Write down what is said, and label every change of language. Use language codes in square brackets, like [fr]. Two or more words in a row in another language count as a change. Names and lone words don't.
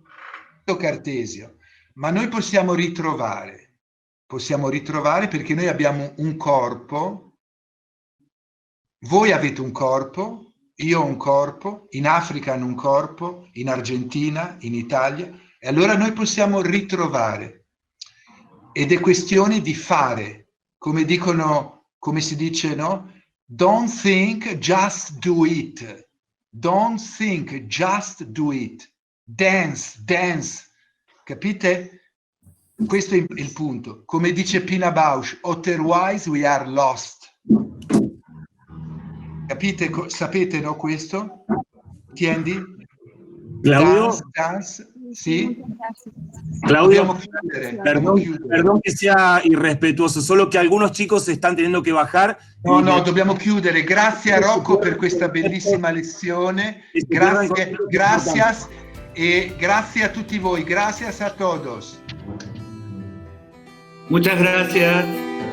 [it] Ma noi possiamo ritrovare perché noi abbiamo un corpo, voi avete un corpo, io ho un corpo, in Africa hanno un corpo, in Argentina, in Italia, e allora noi possiamo ritrovare. Ed è questione di fare, come si dice, no? [en] Don't think, just do it. Don't think, just do it. Dance. [it] Capite? Questo è il punto. Come dice Pina Bausch, [en] otherwise we are lost. [it] Capite? Sapete, no, questo? Tiendi? Claudio, Dance. Sì? Claudio, Dobbiamo chiudere. [es] perdón que sea irrespetuoso, solo que algunos chicos se están teniendo que bajar. [it] No, dobbiamo chiudere. Grazie a Rocco per questa bellissima lezione. Gracias e grazie a tutti voi. [es] Gracias a todos. Muchas gracias.